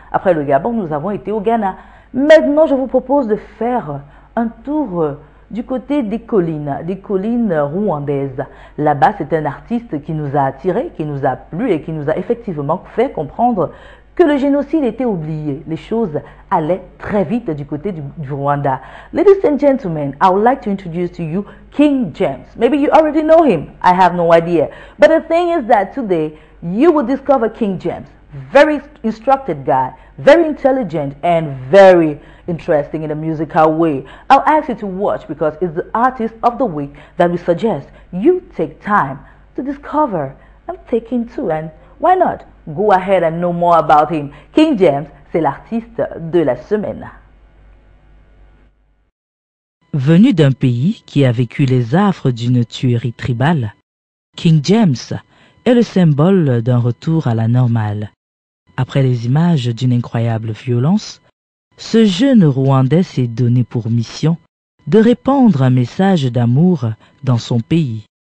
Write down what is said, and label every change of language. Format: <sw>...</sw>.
<fr>Après le Gabon, nous avons été au Ghana. Maintenant, je vous propose de faire un tour du côté des collines rwandaises. Là-bas, c'est un artiste qui nous a attirés, qui nous a plu et qui nous a effectivement fait comprendre que le génocide était oublié. Les choses allaient très vite du côté du Rwanda.</fr> <en>Ladies and gentlemen, I would like to introduce to you King James. Maybe you already know him. I have no idea. But the thing is that today, you will discover King James. Very instructed guy, very intelligent and very interesting in a musical way. I'll ask you to watch because it's the artist of the week that we suggest you take time to discover and take into. And why not? Go ahead and know more about him.</en> <fr>King James, c'est l'artiste de la semaine. Venu d'un pays qui a vécu les affres d'une tuerie tribale, King James est le symbole d'un retour à la normale. Après les images d'une incroyable violence, ce jeune Rwandais s'est donné pour mission de répandre un message d'amour dans son pays.</fr>